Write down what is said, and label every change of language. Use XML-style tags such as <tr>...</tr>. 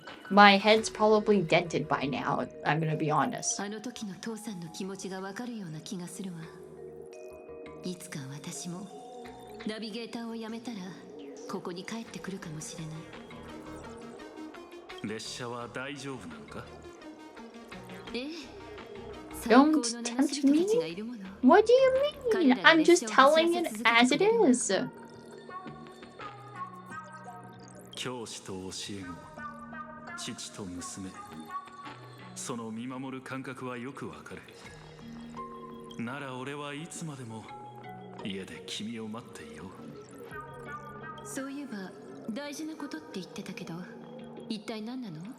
<en>My head's probably dented by now, I'm gonna be honest.</en> <ja>あの時の父さんの気持ちがわかるような気がするわ。いつか私もナビゲーターをやめたらここに帰ってくるかもしれない。列車は大丈夫なのか?</ja> <en>Don't tempt me? What do you mean? I'm just telling it as it is.</en> <ja>教師と教え子、父と娘、その見守る感覚はよくわかる。なら俺はいつまでも家で君を待っていよう。そういえば大事なことって言ってたけど、一体何なの？</ja>